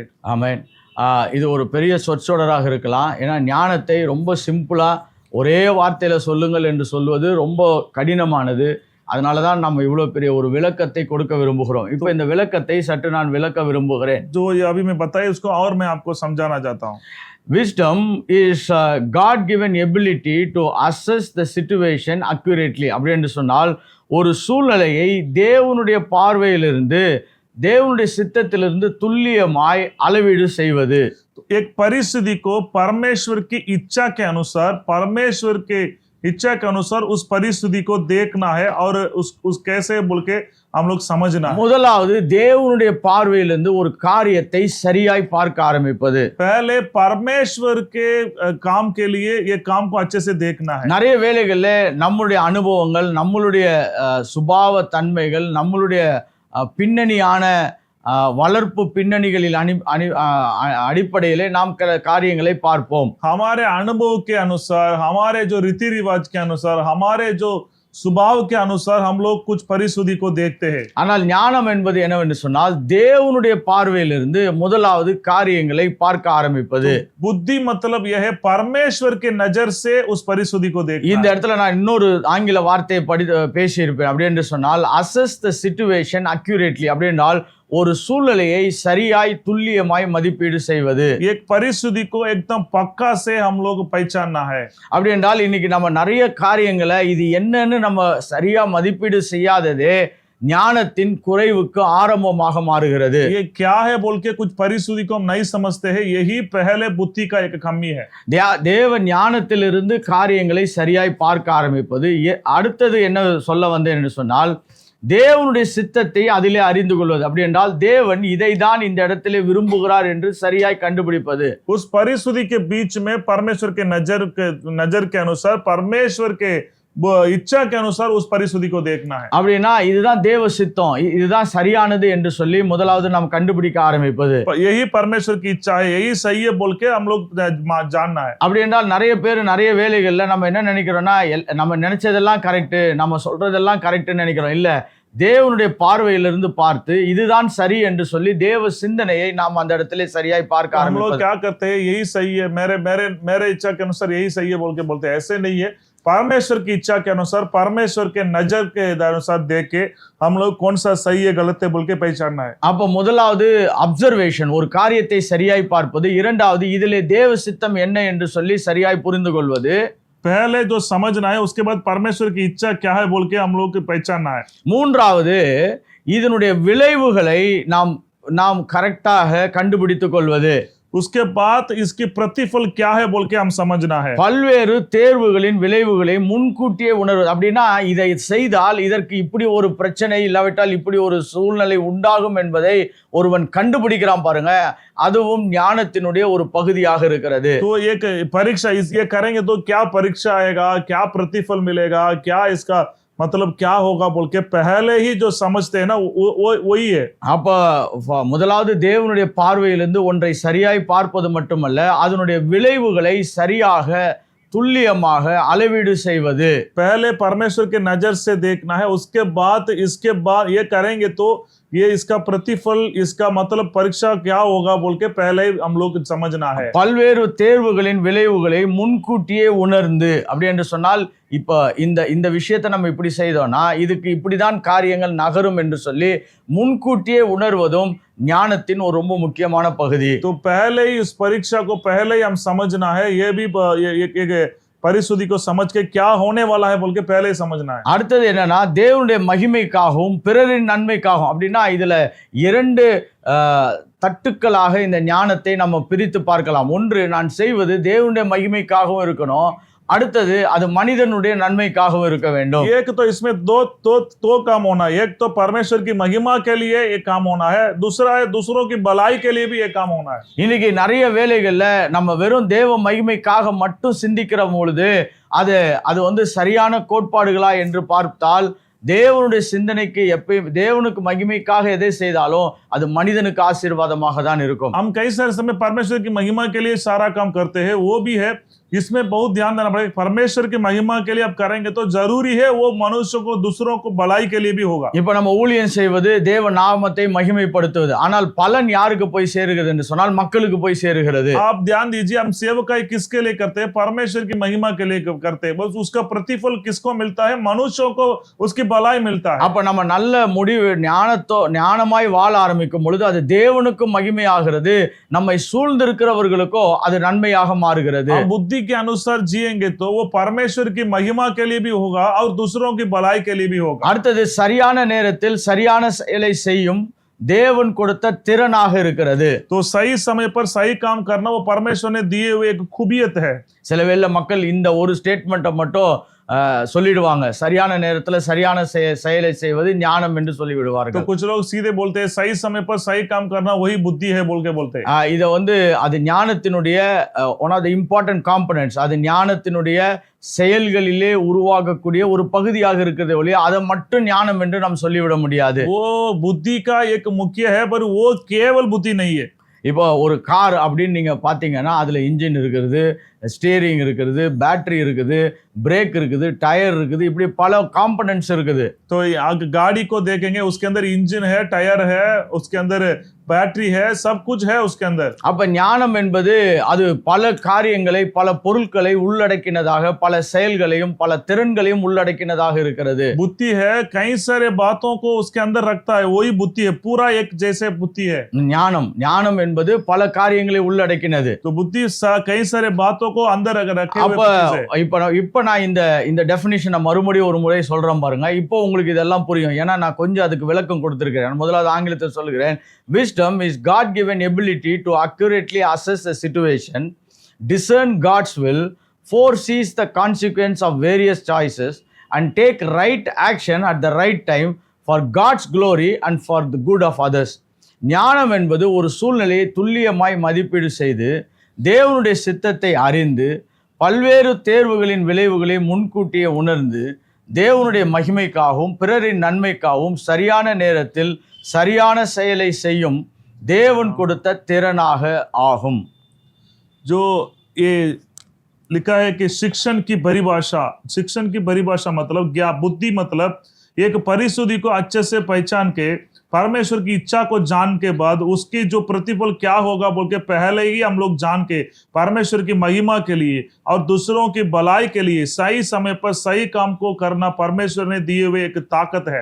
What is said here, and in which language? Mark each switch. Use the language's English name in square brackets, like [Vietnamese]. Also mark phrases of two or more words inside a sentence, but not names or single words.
[Tamil] ஆமென். இது ஒரு பெரிய சொற்றொடராக இருக்கலாம். ஏன்னா ஞானத்தை ரொம்ப சிம்பிளா ஒரே வார்த்தையில சொல்லுங்கள் என்று சொல்வது ரொம்ப கடினமானது. அதனால தான் நம்ம இவ்வளவு பெரிய ஒரு விளக்கத்தை கொடுக்க விரும்புகிறோம். இப்போ இந்த விளக்கத்தை சற்று நான் விளக்க விரும்புகிறேன். [Hindi] जो अभी मैं बताया उसको और मैं आपको समझाना चाहता हूँ। [English] Wisdom is God given ability to assess the situation accurately. [Tamil] அப்படி என்று சொன்னால் ஒரு சூழ்நிலையை தேவனுடைய பார்வையிலிருந்து தேவனுடைய சித்தத்திலிருந்து துல்லியமாய் அளவீடு செய்வது. [Hindi] एक परिस्थिति को परमेश्वर की इच्छा के अनुसार परमेश्वर के इच्छा के अनुसार उस परिस्थिति को देखना है और उस कैसे बोल के हम लोग समझना है। [Tamil] முதலாவது தேவனுடைய பார்வையிலிருந்து ஒரு காரியத்தை சரியாய் பார்க்க ஆரம்பிப்பது. [Hindi] पहले परमेश्वर के काम के लिए ये काम को अच्छे से देखना है. [Tamil] நிறைய வேளைகள்ல நம்மளுடைய அனுபவங்கள், நம்மளுடைய சுபாவ தன்மைகள், நம்மளுடைய பின்னணியான வளர்ப்பு பின்னணிகளில் அடிப்படையிலே நாம் காரியங்களை பார்ப்போம். [Hindi] हमारे अनुभव के अनुसार, हमारे जो रीति रिवाज के अनुसार, हमारे जो स्वभाव के अनुसार हम लोग कुछ परिस्थिति को देखते हैं. [Tamil] ஆனால் ஞானம் என்பது என்னவென்று சொன்னால் தேவனுடைய பார்வையிலிருந்து முதலாவது காரியங்களை பார்க்க ஆரம்பிப்பது. [Hindi] बुद्धि मतलब यह है परमेश्वर के नजर से उस परिस्थिति को देखना. [Tamil] இந்த இடத்துல நான் இன்னொரு ஆங்கில வார்த்தையை பேசியிருப்பேன். அப்படி என்று சொன்னால் [English] assess the situation accurately. [Tamil] அப்படி என்றால் ஒரு சூழ்நிலையை சரியாய் துல்லியமாய் மதிப்பீடு செய்வது. [Hindi] एक परिस्थिति को एकदम पक्का से हम लोग पहचानना है. [Tamil] அப்படி என்றால் இன்னைக்கு நம்ம நிறைய காரியங்களை இது என்னன்னு நம்ம சரியா மதிப்பீடு செய்யாததே ஞானத்தின் குறைவுக்கு ஆரம்பமாக மாறுகிறது. [Hindi] ये क्या है बोल के कुछ परिस्थिति को हम नहीं समझते हैं, यही पहले बुद्धि का एक कमी है. [Tamil] தேவ ஞானத்திலிருந்து காரியங்களை சரியாய் பார்க்க ஆரம்பிப்பது. அடுத்தது என்ன சொல்ல வந்தேன் என்று சொன்னால் தேவனுடைய சித்தத்தை அதிலே அறிந்து கொள்வது. அப்படி என்றால் தேவன் இதை தான் இந்த இடத்திலே விரும்புகிறார் என்று சரியாய் கண்டுபிடிப்பது. [Hindi] उस परिस्थिति के बीच में परमेश्वर के नजर के अनुसार, परमेश्वर के इच्छा के अनुसार उस परिस्थिति को देखना है. [Tamil] அப்படினா இதுதான் தேவ சித்தம், இதுதான் சரியானது என்று சொல்லி முதலாவது நாம் கண்டுபிடிக்க ஆரம்பிப்பது. [Hindi] यही परमेश्वर की इच्छा है, यही सही है बोल के हम लोग जानना है. [Tamil] அப்படி என்றால் நிறைய பேர் நிறைய வேலைகள்ல நம்ம என்ன நினைக்கிறோம்னா நம்ம நினைச்சதெல்லாம் கரெக்ட், நம்ம சொல்றதெல்லாம் கரெக்ட்னு நினைக்கிறோம். இல்ல, தேவனுடைய பார்வையிலிருந்து பார்த்து இதுதான் சரி என்று சொல்லி தேவ சிந்தனையை நாம் அந்த இடத்திலே சரியாய் பார்க்க [Hindi] हम लोग [Tamil] ஆரம்பிப்பது. [Hindi] क्या करते हैं, यही सही है, मेरे इच्छा के अनुसार यही सही है बोल के बोलते हैं. ऐसे नहीं है. परमेश्वर की इच्छा के अनुसार, परमेश्वर के नजर के अनुसार देख के हम लोग कौन सा सही है गलत है बोल के पहचानना है. [Tamil] அப்ப முதலாவது அப்சர்வேஷன், ஒரு காரியத்தை சரியாய் பார்ப்பது. இரண்டாவது இதிலே தேவ சித்தம் என்ன என்று சொல்லி சரியாய் புரிந்து கொள்வது. [Hindi] पहले जो समझना है, उसके बाद परमेश्वर की इच्छा क्या है बोल के हम लोग को पहचानना है. [Tamil] மூன்றாவது இதனுடைய விளைவுகளை நாம் கரெக்டாக கண்டுபிடித்துக் கொள்வது. [Hindi] उसके बाद इसकी प्रतिफल क्या है बोल के हम समझना है. [Tamil] பல்வேறு தேர்வுகளின் விளைவுகளை முன்கூட்டியே உணர்வது. அப்படின்னா இதை செய்தால் இதற்கு இப்படி ஒரு பிரச்சனை, இல்லாவிட்டால் இப்படி ஒரு சூழ்நிலை உண்டாகும் என்பதை ஒருவன் கண்டுபிடிக்கிறான் பாருங்க, அதுவும் ஞானத்தினுடைய ஒரு பகுதியாக இருக்கிறது. [Hindi] तो एक परीक्षा ये करेंगे तो क्या परीक्षा आएगा, क्या प्रतिफल मिलेगा, क्या इसका मतलब क्या होगा बोल के पहले ही जो समझते हैं ना, वही है. [Tamil] அப்ப முதலாவது தேவனுடைய பார்வையிலிருந்து ஒன்றை சரியாய் பார்ப்பது மட்டுமல்ல, அதனுடைய விளைவுகளை சரியாக துல்லியமாக அளவீடு செய்வது. [Hindi] पहले परमेश्वर के नजर से देखना है, उसके बाद ये करेंगे तो ये इसका प्रतिफल, इसका मतलब परीक्षा क्या होगा बोल के पहले ही हम लोग समझना है. [Tamil] பல்வேறு தேர்வுகளின் விளைவுகளை முன்கூட்டியே உணர்ந்து, அப்படி என்று சொன்னால் இப்ப இந்த விஷயத்தை நம்ம இப்படி செய்தோம்னா இதுக்கு இப்படிதான் காரியங்கள் நகரும் என்று சொல்லி முன்கூட்டியே உணர்வதும் ஞானத்தின் ஒரு ரொம்ப முக்கியமான பகுதி. [Hindi] तो पहले ही इस परीक्षा को पहले ही हम समझना है. ये भी एक परिस्थिति को समझ के क्या होने वाला है बोल के पहले ही समझना है. [Tamil] அடுத்தது என்னன்னா தேவனுடைய மகிமைக்காகவும் பிறரின் நன்மைக்காகவும். அப்படின்னா இதுல இரண்டு தட்டுக்களாக இந்த ஞானத்தை நம்ம பிரித்து பார்க்கலாம். ஒன்று, நான் செய்வது தேவனுடைய மகிமைக்காகவும் இருக்கணும், அடுத்தது அது மனிதனுடைய நன்மைக்காகவும் இருக்க வேண்டும். [Hindi] एक तो इसमें दो काम होना है. एक तो परमेश्वर की महिमा के लिए एक काम होना है, दूसरा है दूसरों की भलाई के लिए भी एक काम होना है. [Tamil] இன்னைக்கு நிறைய வேலைகள்ல நம்ம வெறும் தேவ மகிமைக்காக மட்டும் சிந்திக்கிற பொழுது அது சரியான கோட்பாடுகளா என்று பார்த்தால் தேவனுடைய சிந்தனைக்கு எப்பயும் தேவனுக்கு மகிமைக்காக எதை செய்தாலும் அது மனிதனுக்கு ஆசீர்வாதமாக தான் இருக்கும். [Hindi] हम कई सारे समय परमेश्वर की महिमा के लिए सारा काम करते हैं, वो भी है. इसमें बहुत ध्यान देना पड़ेगा. परमेश्वर की महिमा के लिए आप करेंगे तो जरूरी है वो मनुष्य को, दूसरों को भलाई के लिए भी होगा. [Tamil] இப்போ நம்ம ஊழியம் செய்வது தேவ நாமத்தை மகிமைப்படுத்துவது. ஆனால் பலன் யாருக்கு போய் சேருகிறது என்று சொன்னால் மக்களுக்கு போய் சேருகிறது. [Hindi] आप ध्यान दीजिए, हम सेवकाई किसके लिए करते हैं? परमेश्वर की महिमा के लिए करते हैं. बस उसका प्रतिफल किसको मिलता है? मनुष्यों को उसकी भलाई मिलता है. [Tamil] அப்ப நம்ம நல்ல முடிவு ஞானமாய் வாழ ஆரம்பிக்கும் பொழுது அது தேவனுக்கு மகிமையாகிறது, நம்மை சூழ்ந்திருக்கிறவர்களுக்கோ அது நன்மையாக மாறுகிறது. [Hindi] बुद्धि के अनुसार जिएंगे तो वो परमेश्वर की महिमा के लिए भी होगा और दूसरों की भलाई के लिए भी होगा. [Tamil] அடுத்தது சரியான நேரத்தில் சரியான செயலை செய்யும் தேவன் கொடுத்த திறனாக இருக்கிறது. [Hindi] तो सही समय पर सही काम करना वो परमेश्वर ने दिए हुए एक खूबियत है. [Tamil] சில வேளை மக்கள் இந்த ஒரு ஸ்டேட்மெண்ட்டை மட்டும் சொல்லிடுவாங்க, சரியான நேரத்துல சரியான செயலை செய்வது ஞானம் என்று तो சொல்லிவிடுவார்கள். [Hindi] कुछ लोग सीधे बोलते हैं सही समय पर सही काम करना वही बुद्धि है बोल के बोलते हैं. [Tamil] இத வந்து அது ஞானத்தினுடைய [English] one of the important components, [Tamil] அது ஞானத்தினுடைய செயல்களிலே உருவாகக்கூடிய ஒரு பகுதியாக இருக்கிறது ஒழிய அதை மட்டும் ஞானம் என்று நாம் சொல்லிவிட முடியாது. [Hindi] वो बुद्धि का एक मुख्य है पर वो केवल बुद्धि नहीं है. [Tamil] இப்போ ஒரு கார் அப்படின்னு நீங்க பாத்தீங்கன்னா அதுல இன்ஜின் இருக்கிறது, ஸ்டீரிங் இருக்குது, பேட்டரி இருக்குது, பிரேக் இருக்குது, டயர் இருக்குது, இப்படி பல காம்பனன்ட்ஸ் இருக்குது. [Hindi] तो गाड़ी को देखेंगे उसके अंदर इंजन है, टायर है, उसके अंदर बैटरी है, सब कुछ है उसके अंदर. [Tamil] அப்ப ஞானம் என்பது அது பல காரியங்களை, பல பொருட்களை உள்ளடக்கினதாக, பல செயல்களையும் பல திறன்களையும் உள்ளடக்கினதாக இருக்கிறது. [Hindi] बुद्धि है कई सारे बातों को उसके अंदर रखता है, वही बुद्धि है, पूरा एक जैसे बुद्धि है. [Tamil] ஞானம் என்பது பல காரியங்களை உள்ளடக்கினது. [Hindi] तो बुद्धि कई सारे बातों को अंदर रखे हुए [Tamil] அப்ப இப்ப நான் இந்த டெஃபினிஷனை மறுபடியும் ஒரு முறை சொல்றேன் பாருங்க. இப்போ உங்களுக்கு இதெல்லாம் புரியும். ஏன்னா நான் கொஞ்சம் அதுக்கு விளக்கம் கொடுத்திருக்கிறேன். முதலாவது ஆங்கிலத்தில் சொல்லுகிறேன். [English] Wisdom is God-given ability to accurately assess a situation, discern God's will, foresees the consequence of various choices, and take right action at the right time for God's glory and for the good of others. [Tamil] ஞானம் என்பது ஒரு சூழ்நிலையை துல்லியமாய் மதிப்பீடு செய்து தேவனுடைய சித்தத்தை அறிந்து பல்வேறு தேர்வுகளின் விளைவுகளை முன்கூட்டியே உணர்ந்து தேவனுடைய மகிமைக்காகவும் பிறரின் நன்மைக்காகவும் சரியான நேரத்தில் சரியான செயலை செய்யும் தேவன் கொடுத்த திறனாக ஆகும். [Hindi] जो ये लिखा है कि शिक्षण की परिभाषा मतलब क्या बुद्धि मतलब एक परिशुद्धि को अच्छे से पहचान के परमेश्वर की इच्छा को जान के बाद उसकी जो प्रतिफल क्या होगा बोल के पहले ही हम लोग जान के परमेश्वर की महिमा के लिए और दूसरों की भलाई के लिए सही समय पर सही काम को करना परमेश्वर ने दिए हुए एक ताकत है.